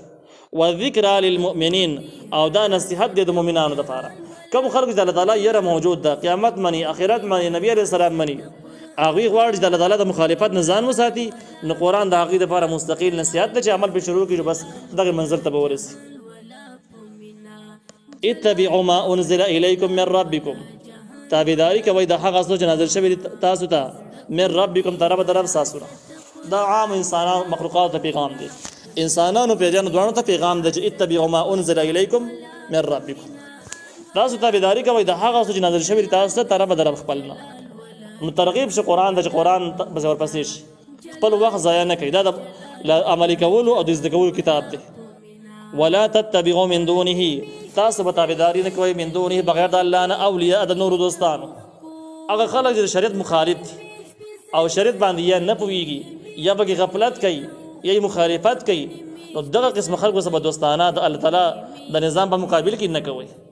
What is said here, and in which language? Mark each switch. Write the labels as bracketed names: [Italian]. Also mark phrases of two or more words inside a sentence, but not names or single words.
[Arabic] وذکرى للمؤمنین، [Pashto] او دا نصیحت دی د مؤمنانو دپاره. کوم خلکو چې د الله تعالی یره موجود ده، قیامت مني، آخرت مني، نبی [Arabic] علیه السلام [Pashto] مني، هغوی غواړي چې د الله تعالی د مخالفت نه ځان وساتي، نو قرآن د هغوی دپاره مستقل نصیحت ده چې عمل پرې شروع کړي، بس دغه منزل ته به ورسي. [Arabic] اتبعوا ما انزل الیکم من ربکم، [Pashto] تابعداري کوئ د هغه څه چې نازل شوي تاسو ته [Arabic] من ربکم، [Pashto] طرف د رب ستاسو نه. دا عام انسانانو مخلوقاتو ته پیغام دی، انسانانو پیریانو دواړو ته پیغام دی چې [Arabic] اتبعوا ما انزل الیکم من ربکم، [Pashto] تاسو تابعداري کوئ د هغه څه چې نازل شوي تاسو ته طرف د رب خپل نه. نو ترغیب شي قرآن ته چې قرآن بس ورپسې شي، خپل وخت ضایع نه کړي، دا د عملي کولو او د زده کولو کتاب دی. [Arabic] ولا تتبعوا من دونه، [Pashto] تاسو به تابعداري نه کوئ [Arabic] من دونه [Pashto] بغیر د الله نه، اولیاء د نورو دوستانو، هغه خلک چې د شریعت مخالف دي او شریعت باندې یا نه پوهېږي یا پکې غفلت کوي یا یې مخالفت کوي، نو دغه قسم خلکو سره به دوستانه د الله تعالی د نظام په مقابل کې نه کوئ.